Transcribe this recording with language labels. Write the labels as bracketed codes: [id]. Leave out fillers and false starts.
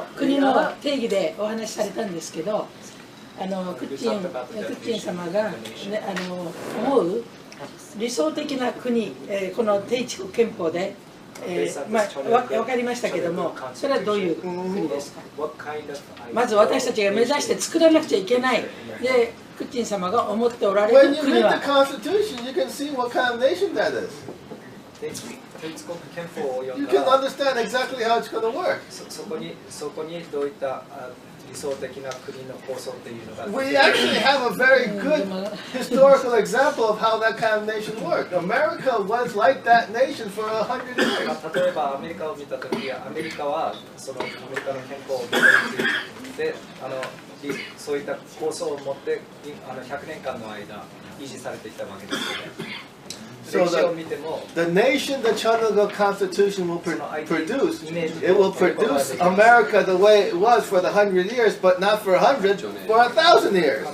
[ja] 国の定義でお話しされたんですけど、クッチン様が、思う理想的な国、この定地国憲法で、分かりましたけども、それはどういう国ですか？まず私たちが目指して作らなくちゃいけないで、クッチン様が思っておられる国は。 [en] When you read the Constitution, you can see what kind of nation that is. You can understand exactly how it's going to work. [ja] そこにどういった理想的な国の構想っていうのが [en] We actually have a very good historical example of how that kind of nation worked. America was like that nation for 100 years. [ja] 例えばアメリカを見たとき、アメリカはそのアメリカの憲法を見てそういった構想を持って100年間の間維持されていたわけですよね。 [en] So the nation the Chinese Constitution will produce, it will produce America the way it was for the 100 years, but not for 100, for 1,000 years.